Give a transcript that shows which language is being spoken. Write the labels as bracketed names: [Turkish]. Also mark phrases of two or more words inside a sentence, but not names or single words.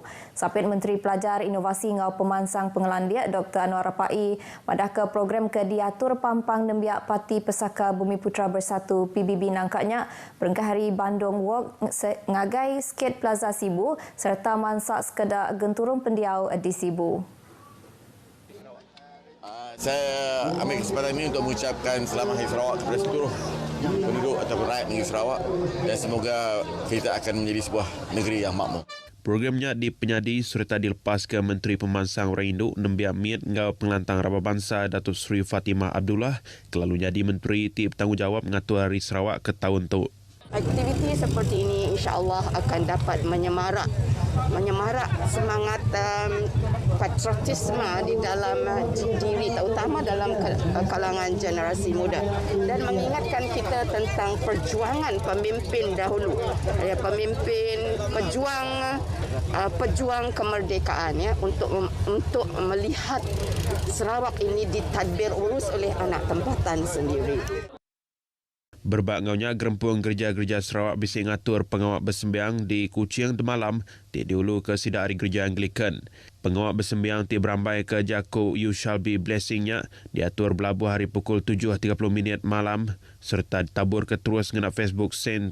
[Iban] Sapit Menteri Pelajar Inovasi ngau Pemansang Pengelandiak Dr. Anwar Rapai madah ke program ke diatur Pampang Nembiak Parti Pesaka Bumi Putra Bersatu PBB nangkaknya berengkah hari Bandung Walk ngagai Skate Plaza Sibu serta mansak sekedar genturung pendiau di Sibu. [Malay] Saya ambil kesempatan ini untuk mengucapkan selamat Hari Sarawak kepada seluruh penduduk ataupun rakyat negeri Sarawak dan semoga kita akan menjadi sebuah negeri yang makmur. [Iban] Programnya dipenyadi serta dilepas ke Menteri Pemansang Orang Induk Nembiak Miet ngau Pengelantang Rabah Bangsa Datuk Seri Fatimah Abdullah kelalu jadi Menteri ti bertanggungjawab mengatur Hari Sarawak ke tahun tu. [Malay] Aktiviti seperti ini insya-Allah akan dapat menyemarak semangat patriotisme di dalam diri terutama dalam kalangan generasi muda dan mengingatkan kita tentang perjuangan pemimpin dahulu, pemimpin pejuang kemerdekaan ya untuk melihat Sarawak ini ditadbir urus oleh anak tempatan sendiri. [Iban] Berbak ngaunya gerempung gereja-gereja Sarawak bisi ngatur pengawak bersembiang di Kuching malam di dulu ke sidak hari gereja Anglikan. Pengawak bersembiang ti berambai ke Jaku You Shall Be Blessingnya diatur berlabuh hari pukul 7.30 malam serta ditabur ke terus ngena Facebook St.